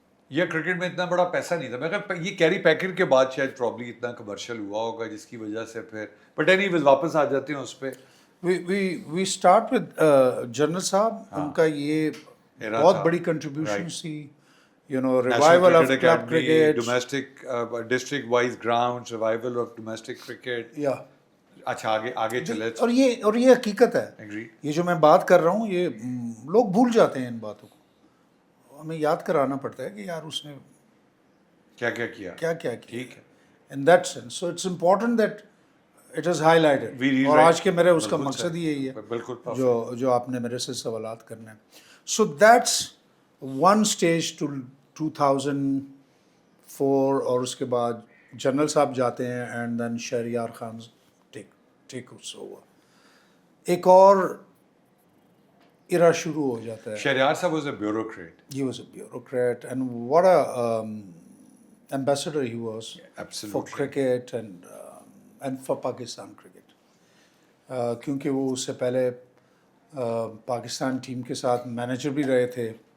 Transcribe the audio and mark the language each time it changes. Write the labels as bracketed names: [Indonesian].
[Urdu] یا کرکٹ میں اتنا بڑا پیسہ نہیں تھا. میں یہ کیری پیکر کے بعد شاید پرابلی اتنا کمرشل ہوا ہوگا جس کی وجہ سے پھر, [English] but anyways [Urdu] واپس آ جاتے ہیں اس پہ. [English] we start with [Urdu] جنرل صاحب, ان کا یہ بہت بڑی کنٹریبیوشن تھی. [English] You know, revival of club cricket, domestic district wise grounds, revival of domestic cricket. Yeah. [Urdu] اچھا آگے چلے. اور یہ حقیقت ہے. یہ جو میں بات کر رہا ہوں یہ لوگ بھول جاتے ہیں ان باتوں کو, ہمیں یاد کرانا پڑتا ہے کہ یار اس نے کیا کیا. ٹھیک ہے. [English] In that sense, so it's important that it is highlighted. We rewrite- [Urdu] اور آج کے میرے اس کا بالکل مقصد ہی یہی ہے بالکل جو آپ نے میرے سے سوالات کرنے ہیں. [English] So that's one stage to 2004. [Urdu] اور اس کے بعد جنرل صاحب جاتے ہیں [English] And then Shaharyar Khan take over. [Urdu] ایک اور ایرا شروع ہو جاتا ہے. [English] شہریار صاحب was a bureaucrat. He was a bureaucrat, and what a ambassador he was Absolutely. for cricket and for Pakistan cricket. [Urdu] کیونکہ وہ اس سے پہلے پاکستان ٹیم کے ساتھ مینیجر بھی رہے تھے.